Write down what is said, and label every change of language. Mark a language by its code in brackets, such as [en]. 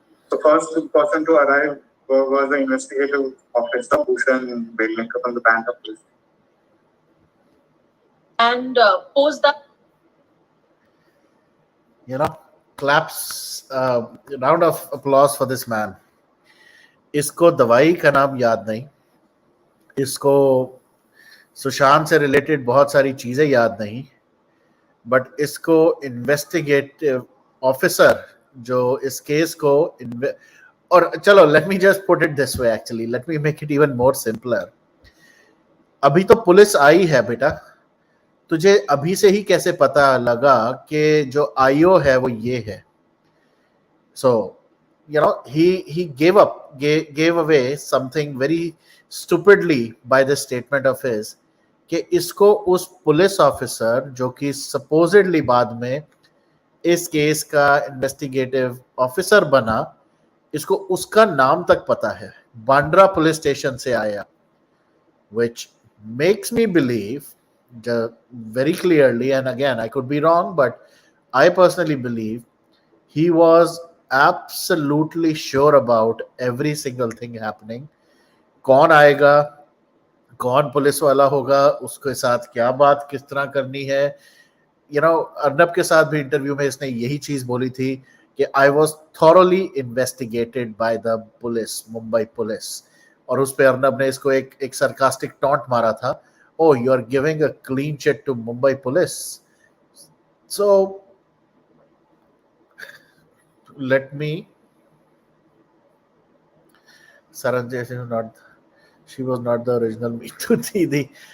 [en] The first person to arrive was the investigative officer, Bhushan Belnikar from the Bank of Police. And post that, claps, round of applause for this man. [hi] इसको दवाई का नाम याद नहीं, इसको सुशांत से related बहुत सारी चीजें याद नहीं, बट इसको इन्वेस्टिगेटिव ऑफिसर जो इस केस को और चलो [en] Let me just put it this way, actually let me make it even more simpler. [hi] अभी तो पुलिस आई है बेटा, तुझे अभी से ही कैसे पता लगा कि जो आईओ है वो ये है? [en] so he gave away something very stupidly by this statement of his [hi] कि इसको उस पुलिस ऑफिसर जो कि सपोजिडली बाद में इस केस का इन्वेस्टिगेटिव ऑफिसर बना, इसको उसका नाम तक पता है, बांद्रा पुलिस स्टेशन से आया, [en] which makes me believe very clearly, and again I could be wrong, but I personally believe he was absolutely sure about every single thing happening. [hi] कौन आएगा, कौन पुलिस वाला होगा, उसके साथ क्या बात किस तरह करनी है. अर्नब के साथ भी इंटरव्यू में इसने यही चीज बोली थी कि [en] I was thoroughly investigated by the police, [hi] Mumbai police. और उस पे अर्नब ने इसको एक [en] sarcastic taunt [hi] मारा था, [en] oh you are giving a clean chit to Mumbai police. So let me Saranjay, she was not the original Meetu Didi.